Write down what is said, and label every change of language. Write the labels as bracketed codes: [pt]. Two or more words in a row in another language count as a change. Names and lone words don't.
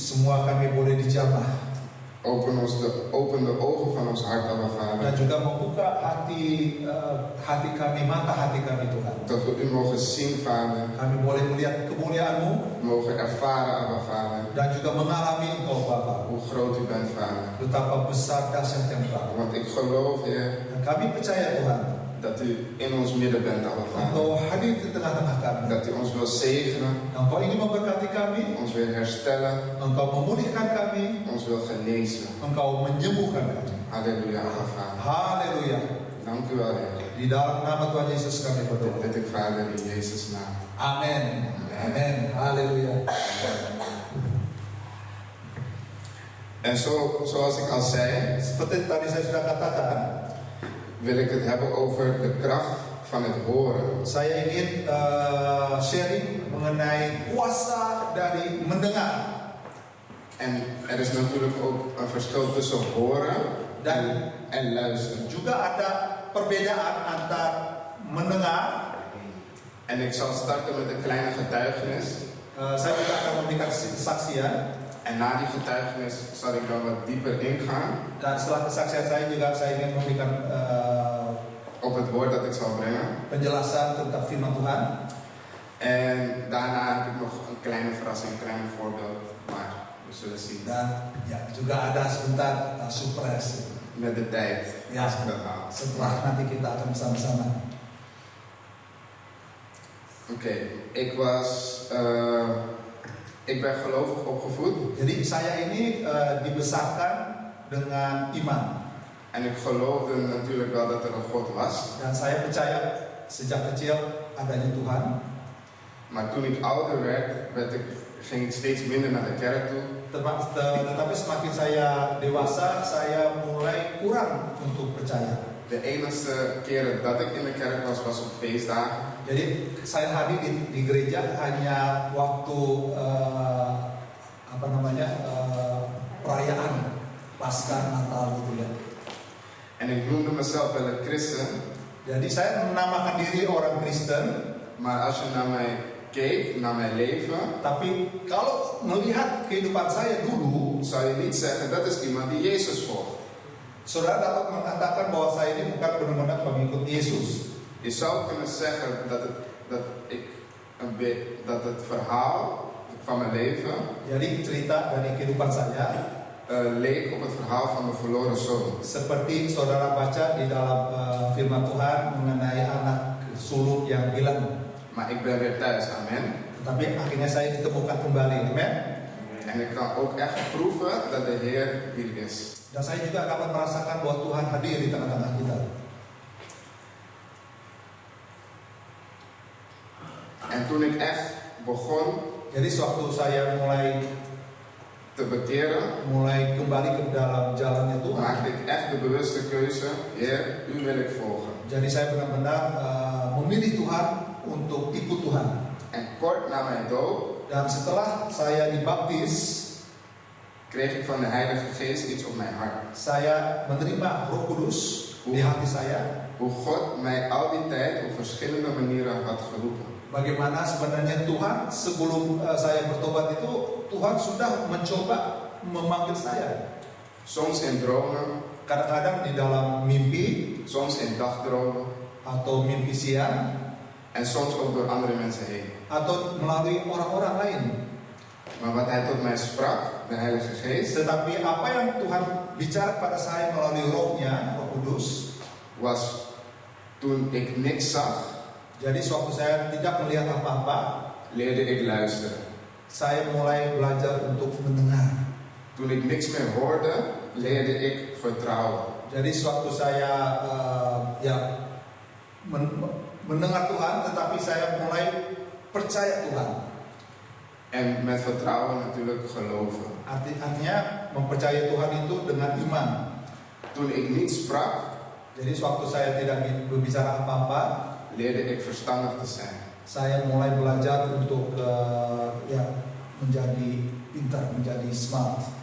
[id] Semua kami boleh dijamah. [nl] Open de ogen van ons hart, Abba [id] Dan [nl] Vader. [id] juga membuka hati kami, mata hati kami Tuhan. [nl] Dat we u mogen zien, Vader. [id] Kami boleh melihat kemuliaan-Mu [nl] Mogen ervaren, Abba Vader. [id] dan juga mengalami Engkau Bapa. [nl] Hoe groot u bent, Vader. [id] Betapa besar dahsyat yang Engkau. [nl] Want ik geloof, Heer, [id] Dan kami percaya Tuhan, [nl] dat u in ons midden bent, Abba Vader. [id] Engkau hadir di tengah-tengah kami. [nl] Dat u ons wil zegenen, [id] Engkau ingin memberkati kami, [nl] ons wil herstellen, [id] Engkau memulihkan kami, [nl] ons wil genezen. [id] Engkau menyembuhkan kami. [nl] Halleluja, Abba Vader. [id] Haleluya. [nl] Dank u wel, Heer. [id] Di dalam nama Tuhan Yesus kami [nl] Dit [id] berdoa. [nl] bid ik, Vader, in Jezus' naam. [id] Amin. Amin. Haleluya. [nl] En zoals ik al zei, [id] Seperti tadi saya sudah katakan, [nl] wil ik het hebben over de kracht van het horen. [id] saya ingin sharing mengenai kuasa dari mendengar. [nl] En er is natuurlijk ook een verschil tussen horen en luisteren. [id] Juga ada perbedaan antara mendengar. [nl] En ik zal starten met een kleine getuigenis. [id] Saya juga akan memberikan kesaksian. [nl] En na die getuigenis zal ik dan wat dieper ingaan [id] Dan setelah kesaksian saya juga saya ingin memberikan [nl] op het woord dat ik zal brengen. [id] penjelasan tentang firman Tuhan. [nl] En daarna heb ik nog een kleine verrassing, een klein voorbeeld. Maar we zullen zien. [id] Dan ya juga ada sebentar surprise. [nl] Met de tijd. [id] Ya, [nl] Als ik dat haal. [id] setelah nanti kita akan bersama-sama. [nl] Oké, ik ben gelovig opgevoed. [id] Jadi saya ini dibesarkan dengan iman. [nl] En ik geloofde natuurlijk wel dat er een God was. [id] Dan saya percaya sejak kecil adanya Tuhan. [nl] Maar toen ik ouder werd, ging ik steeds minder naar de kerk toe. [id] Tetapi semakin saya dewasa, saya mulai kurang untuk percaya. [nl] De enige keren dat ik in de kerk was op feestdagen. [id] Jadi saya hadir di gereja hanya waktu perayaan Paskah, Natal gitu ya. [nl] En ik noemde mezelf wel een christen. [id] Jadi saya menamakan diri orang Kristen. [nl] Maar als je naar mij keek, naar mijn leven, [id] Tapi kalau melihat kehidupan saya dulu, [nl] zou je niet zeggen dat is iemand die Jezus volgt. [id] saudara dapat mengatakan bahwa saya ini bukan benar-benar pengikut Yesus. [nl] Je zou kunnen zeggen dat het verhaal van mijn leven [id] Jadi cerita dari kehidupan saya [nl] leek op het verhaal van de verloren zoon. [id] seperti saudara baca di dalam firman Tuhan mengenai anak sulung yang hilang. [nl] Maar ik ben weer thuis, amen. [id] Tapi akhirnya saya ditemukan kembali, amen. [nl] En ik kan ook echt proeven dat de Heer hier is. [id] Dan saya juga dapat merasakan bahwa Tuhan hadir di tengah-tengah kita. [nl] En toen ik echt begon [id] Jadi sewaktu saya mulai [nl] te bekeren, [id] kembali ke dalam jalannya Tuhan, [nl] maakte ik echt de bewuste keuze, Heer, u wil ik volgen. [id] jadi saya benar-benar memilih Tuhan untuk ikut Tuhan. [nl] En kort na mijn doop [id] Dan setelah saya dibaptis, [nl] kreeg ik van de Heilige Geest iets op mijn hart. [id] saya menerima Roh Kudus di hati saya. [nl] Hoe God mij al die tijd op verschillende manieren had geroepen. [id] Bagaimana sebenarnya Tuhan sebelum saya bertobat itu, Tuhan sudah mencoba memanggil saya. [nl] Soms in dromen, [id] Kadang-kadang di dalam mimpi [nl] soms in dagdromen [id] atau mimpi siang [nl] en soms ook door andere mensen heen. [id] atau melalui orang-orang lain. [nl] Maar wat hij tot mij sprak, de Heilige Geest, [id] Tetapi apa yang Tuhan bicara pada saya melalui Roh-Nya, Roh Kudus, [nl] was toen ik niks zag, [id] jadi sewaktu saya tidak melihat apa-apa, [nl] leerde ik luisteren. [id] saya mulai belajar untuk mendengar. [nl] Toen ik niks meer hoorde, leerde ik vertrouwen. [id] Jadi sewaktu saya mendengar Tuhan, tetapi saya mulai percaya Tuhan. [nl] En met vertrouwen natuurlijk geloven. [id] Artinya mempercayai Tuhan itu dengan iman. [nl] Toen ik niet sprak, [id] Jadi sewaktu saya tidak berbicara apa-apa, [nl] leerde ik verstandig te zijn. [id] saya mulai belajar untuk menjadi pintar, menjadi smart.